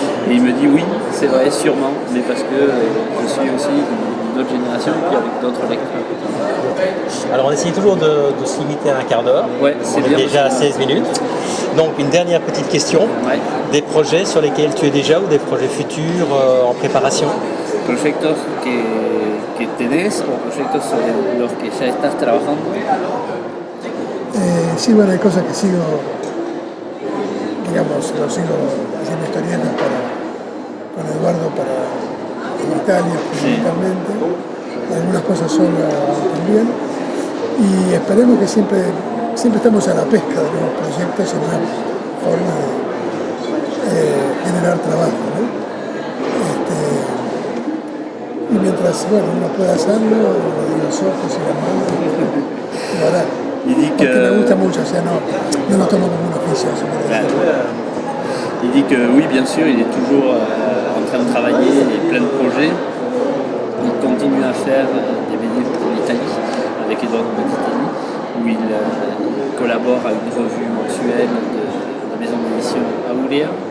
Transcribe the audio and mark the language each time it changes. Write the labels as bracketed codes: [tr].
[fr] Et il me dit oui, c'est vrai, sûrement, mais parce que je suis aussi d'une autre génération et puis avec d'autres lecteurs. Alors on essaye toujours de se limiter à un quart d'heure. Ouais, c'est on bien. est déjà à 16 minutes. Donc une dernière petite question. Ouais. Des projets sur lesquels tu es déjà ou des projets futurs en préparation? [es] Proyectos que tenés o proyectos sobre los que ya estás trabajando. Sí, bueno, hay cosas que sigo, digamos, lo sigo haciendo historietas con Eduardo en Italia fundamentalmente, algunas cosas solas también, y esperemos que siempre estamos a la pesca de nuevos proyectos y nuevas formas de generar trabajo, ¿no? Y mientras, bueno, uno pueda hacerlo, lo de los ojos y las manos, lo hará. Porque me gusta mucho, o sea, no lo tomo como un oficio. [fr] Il dit que oui, bien sûr, il est toujours en train de travailler, il a plein de projets. Il continue à faire des BD pour l'Italie avec Eduardo Mazzitelli, où il collabore à une revue mensuelle de la maison d'édition Aurea.